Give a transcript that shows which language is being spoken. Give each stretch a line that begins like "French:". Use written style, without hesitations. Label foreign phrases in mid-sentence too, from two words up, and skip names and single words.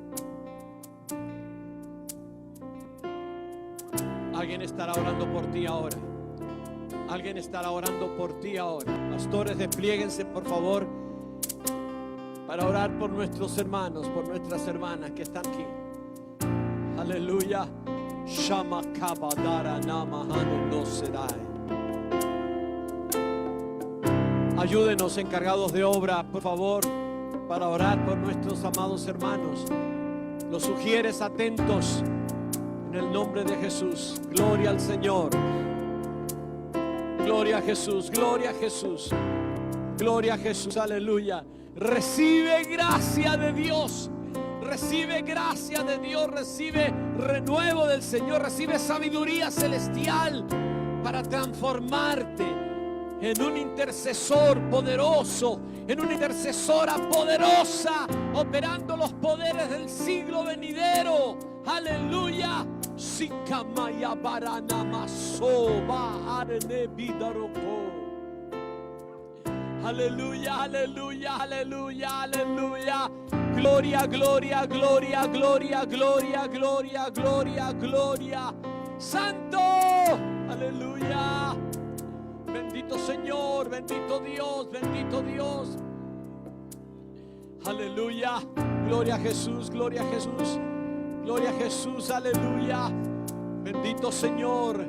Spanish: Alguien estará orando por ti ahora. Alguien estará orando por ti ahora. Pastores, desplieguense por favor para orar por nuestros hermanos, por nuestras hermanas que están aquí. Aleluya. Shama kabadara namahanu no serai. Ayúdenos, encargados de obra, por favor, para orar por nuestros amados hermanos. Los sugieres atentos en el nombre de Jesús. Gloria al Señor. Gloria a Jesús, gloria a Jesús, gloria a Jesús, aleluya. Recibe gracia de Dios, recibe gracia de Dios, recibe renuevo del Señor, recibe sabiduría celestial para transformarte en un intercesor poderoso, en una intercesora poderosa, operando los poderes del siglo venidero. Aleluya. Sikamaya barana masoba arene bidaroko. Aleluya, aleluya, aleluya, aleluya. Gloria, gloria, gloria, gloria, gloria, gloria, gloria, gloria. Santo, aleluya. Bendito Señor, bendito Dios, bendito Dios. Aleluya. Gloria a Jesús, gloria a Jesús. Gloria a Jesús, aleluya. Bendito Señor.